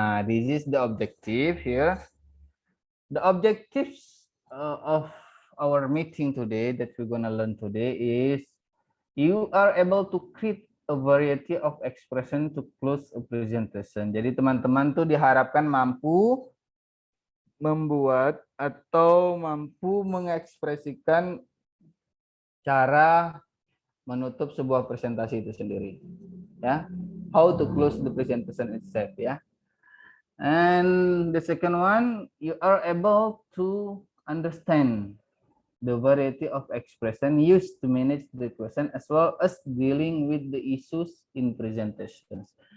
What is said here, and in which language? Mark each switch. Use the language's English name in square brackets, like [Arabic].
[English] This is the objective here. The objectives of our meeting today that we're gonna learn today is you are able to create a variety of expression to close a presentation. [Indonesian] Jadi teman-teman tuh diharapkan mampu membuat atau mampu mengekspresikan cara menutup sebuah presentasi itu sendiri. [English] Ya, how to close the presentation itself. Ya. And the second one, you are able to understand the variety of expression used to manage the question as well as dealing with the issues in presentations.